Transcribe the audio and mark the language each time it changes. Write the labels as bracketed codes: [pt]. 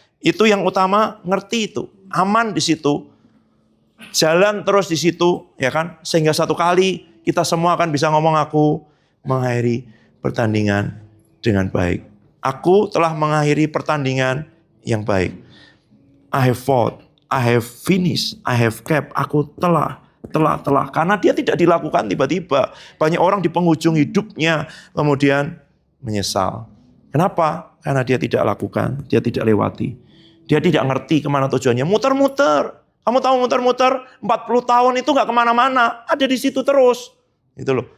[id] Itu yang utama, ngerti itu. Aman di situ. Jalan terus di situ, ya kan? Sehingga satu kali kita semua akan bisa ngomong, aku mengakhiri pertandingan dengan baik. Aku telah mengakhiri pertandingan yang baik. [en] I have fought, I have finished, I have kept. [id] Aku telah. Karena dia tidak dilakukan tiba-tiba. Banyak orang di penghujung hidupnya kemudian menyesal. Kenapa? Karena dia tidak lakukan, dia tidak lewati. Dia tidak ngerti kemana tujuannya. Muter-muter. Kamu tahu muter-muter 40 tahun itu gak kemana-mana. Ada di situ terus. Gitu loh.